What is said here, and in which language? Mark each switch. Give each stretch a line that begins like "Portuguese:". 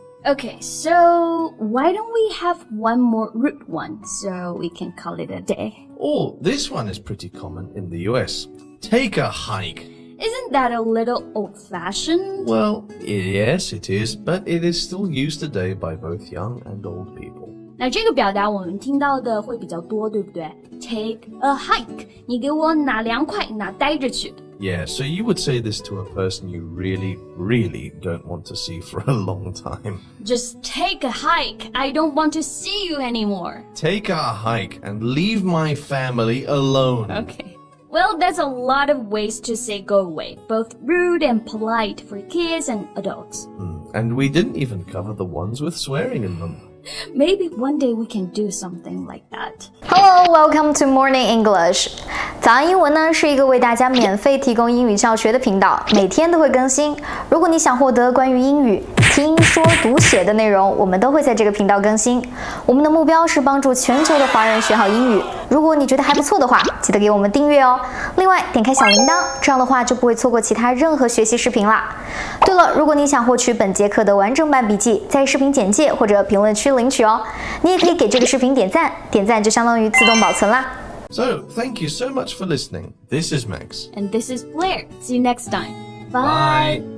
English: Okay, so why don't we have one more rude one so we can call it a day? Oh, this one is pretty common in the US. Take a hike. Isn't that a little old-fashioned? Well, yes, it is, but it is still used today by both young and old people.
Chinese: 那这个表达我们听到的会比较多，对不对？
English: Take a hike.
Chinese: 你给我哪凉快，哪待着去。
English: Yeah, so you would say this to a person you really, really don't want to see for a long time. Just take a hike. I don't want to see you anymore. Take a hike and leave my family alone. Okay. Well, that's a lot of ways to say go away, both rude and polite for kids and adults. And we didn't even cover the ones with swearing in them. Maybe one day we can do something like that. Hello, welcome to Morning English.
Chinese: 早安英文呢是一个为大家免费提供英语教学的频道，每天都会更新。如果你想获得关于英语听说读写的内容，我们都会在这个频道更新。我们的目标是帮助全球的华人学好英语。如果你觉得还不错的话，记得给我们订阅哦。另外，点开小铃铛，这样的话就不会错过其他任何学习视频啦。对了，如果你想获取本节课的完整版笔记，在视频简介或者评论区领取哦。你也可以给这个视频点赞，点赞就相当于自动保存啦。
English: So, thank you so much for listening. This is Max. And this is Blair. See you next time. Bye.